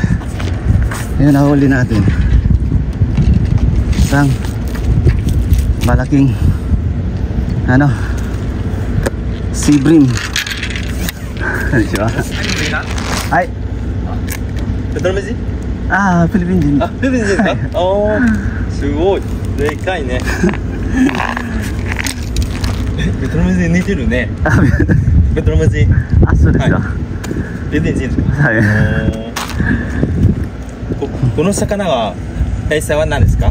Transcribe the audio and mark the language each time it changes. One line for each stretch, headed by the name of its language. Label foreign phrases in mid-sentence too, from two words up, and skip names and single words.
Filipino: Ayan, nahuli natin isang malaking ano,
English: sea bream.
Filipino: Ano siya? Ay,
English: Philippines?
Japanese: ああ、フィリピン人。あ、フィリピン人ですか？おー、すごい。でかいね。ベトナム人似てるね。ベトナム人。あ、そうですか。フィリピン人ですか？はい。この魚は餌は何ですか？